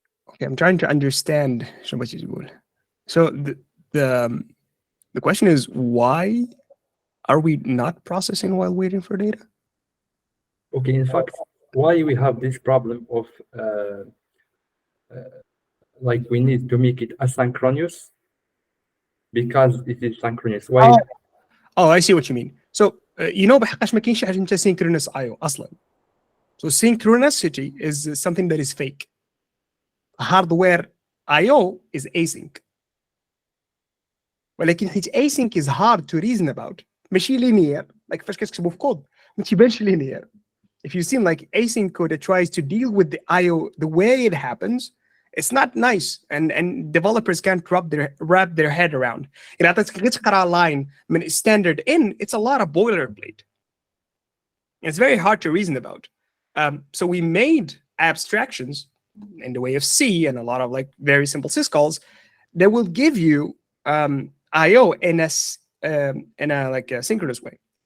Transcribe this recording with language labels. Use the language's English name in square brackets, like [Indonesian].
[English] Okay, I'm trying to understand what you do. So the question is, why are we not processing while waiting for data? Okay, in fact, why we have this problem of like we need to make it asynchronous because it is synchronous. Why? Oh, I see what you mean. [Arabic] So بحقاش ما كاينش حاجه اسمها [English] synchronous IO [Arabic] اصلا. [English] So synchronicity is something that is fake. Hardware IO is async. [Arabic] ولكن حيت [English] async is hard to reason about. [Arabic] ماشي [English] linear. [Arabic] Like فاش كتكتبوا في كود ما تيبانش linear. [English] If you seem like async code that tries to deal with the IO the way it happens, it's not nice, and developers can't wrap their head around. [Arabic] إذا تقرا [English] line من standard in, it's a lot of boilerplate. It's very hard to reason about. So we made abstractions in the way of C and a lot of like very simple syscalls that will give you IO in a like a synchronous way.